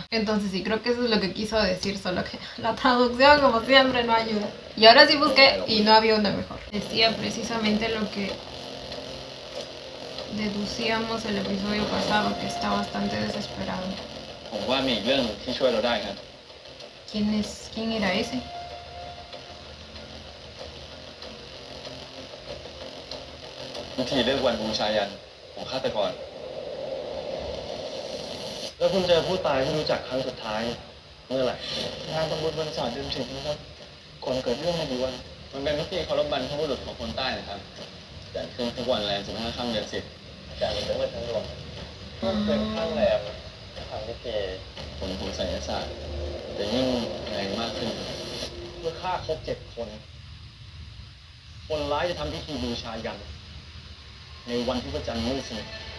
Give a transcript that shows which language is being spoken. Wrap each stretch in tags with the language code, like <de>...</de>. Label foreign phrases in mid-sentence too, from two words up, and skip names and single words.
<es>Entonces sí, creo que eso es lo que quiso decir, solo que la traducción como siempre no ayuda. Y ahora sí busqué y no había una mejor. Decía precisamente lo que deducíamos el episodio pasado, que está bastante desesperado. ¿Quién era ese?</es> <th>วิธีเลือกวันบูชายันของฆาตกร แล้วคุณเจอผู้ตายที่รู้จักครั้งสุดท้ายเมื่อไหร่งานตำบลวัน ศาสตร์เดือน10นะครับก่อนเกิดเรื่องไม่กี่วันมันเป็นพิธีเคารพบรรพบุรุษของคนใต้นะครับจัดขึ้นทุกวันแรม15 ค่ำเดือน10จากเป็นวันทั้งดวงก็เป็นข้างแรมทำพิธีผลของไสยศาสตร์จะยิ่งแรงมากขึ้นเมื่อฆ่าครบ7 คนคนร้ายจะทำพิธีบูชายันในวันที่พระจันทร์มืดสนิท</th>